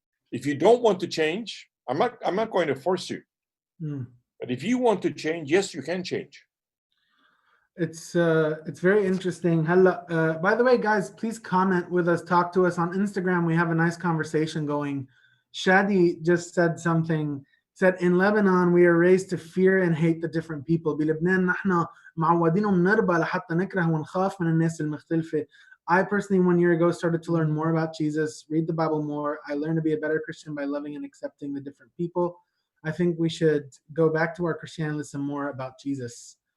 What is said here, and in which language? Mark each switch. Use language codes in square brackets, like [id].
[en] If you don't want to change, I'm not going to force you. But if you want to change, yes, you can change. It's very interesting. By the way, guys, please comment with us, talk to us on Instagram. We have a nice conversation going. Shadi just said something, said in Lebanon we are raised to fear and hate the different people. [ar] بلبنان نحن معودينهم نربى لحتى نكره ونخاف من الناس المختلفة. [en] I personally 1 year ago started to learn more about Jesus, read the Bible more. I learned to be a better Christian by loving and accepting the different people. I think we should go back to our Christianity and listen more about Jesus.